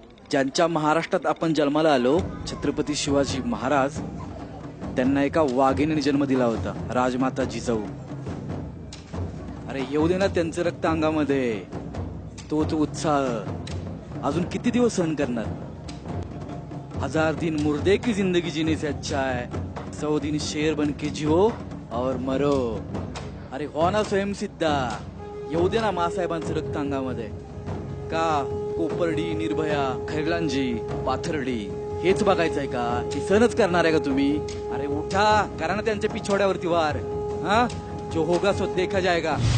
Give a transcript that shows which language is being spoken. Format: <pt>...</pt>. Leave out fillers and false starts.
<mr>ज्यांच्या महाराष्ट्रात आपण जन्माला आलो, छत्रपती शिवाजी महाराज, त्यांना एका वाघिणीने जन्म दिला होता, राजमाता जिजाऊ. अरे येऊ दे ना त्यांचं रक्त अंगामध्ये, तोच उत्साह अजून किती दिवस सहन करणार?</mr> <hi>1000 दिन मुर्दे की जिंदगी जीने से अच्छा है 100 दिन शेर बन के जियो और मरो.</hi> <mr>अरे हो ना स्वयंसिद्धा, येऊ दे ना मासाहेबांचं रक्त अंगामध्ये. का कोपर्डी, निर्भया, खैरलांजी, पाथर्डी हेच बघायचंय का? हे सहनच करणार आहे का तुम्ही? अरे उठा, करा ना त्यांच्या पिछोड्यावरती वार.</mr> <hi>हा, जो होगा सो देखा जाएगा.</hi>